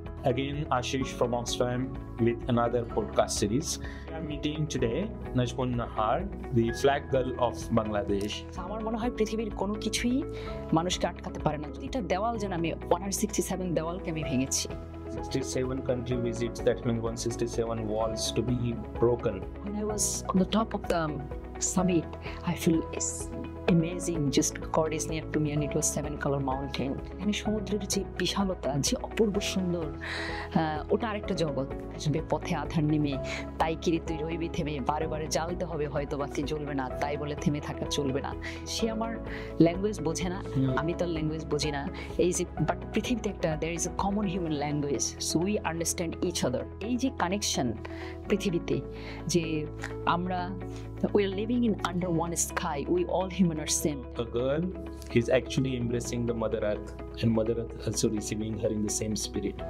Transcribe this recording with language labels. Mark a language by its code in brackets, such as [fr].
[en] Again, Ashish from Oxfam with another podcast series. We are meeting today Najmun Nahar, the flag girl of Bangladesh. [bn] আমার মনে হয় পৃথিবীর কোনো কিছুই মানুষকে আটকাতে পারে না। এটা দেওয়াল যেন আমি 167 দেওয়ালকে আমি ভেঙেছি। 67 country visits, that means 167 walls to be broken. When I was on the top of the summit, I feel it's amazing. Just God is near to me and it was 7-color mountain. এখানে সমুদ্রের যে বিশালতা, যে অপূর্ব সুন্দর, ওটা আরেকটা জগৎ। আসবে পথে আধার নেমে, তাই কিরে তুই রইবি থেমে, বারে বারে জ্বালতে হবে হয়তো বাতি জ্বলবে না, তাই বলে থেমে থাকা চলবে না। সে আমার ল্যাঙ্গুয়েজ বোঝে না, আমি তার ল্যাঙ্গুয়েজ বুঝি না। এই যে বাট পৃথিবীতে একটা [en] there is a common human language, so we understand each other. [bn] এই যে কানেকশন পৃথিবীতে, যে আমরা [en] we are living in under one sky, we all human are same. A girl is actually embracing the Mother Earth and Mother Earth also receiving her in the same spirit.